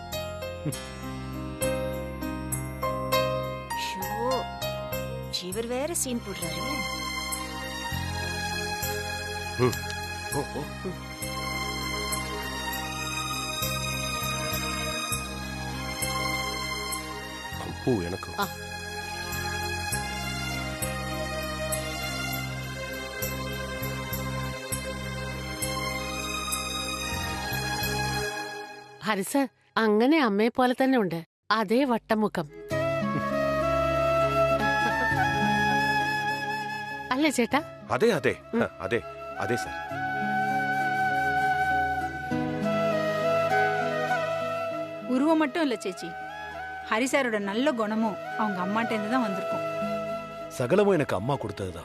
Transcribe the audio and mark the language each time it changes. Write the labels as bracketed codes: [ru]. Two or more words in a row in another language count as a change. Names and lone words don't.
[ta] இவர் வேற சீன் போடுறாரு. பூ எனக்கு. [ml] ഹരിസ അങ്ങനെ അമ്മയെ പോലെ തന്നെ ഉണ്ട്, അതേ വട്ടമുഖം അല്ലേ ചേട്ടാ? അതെ അതെ അതെ അതെ സാർ. [ta] உருவம் மட்டும் இல்ல சேச்சி, ஹரிசாரோட நல்ல குணமும் அவங்க அம்மாட்ட இருந்து தான் வந்திருக்கும். சகலமும் எனக்கு அம்மா கொடுத்ததுதான்.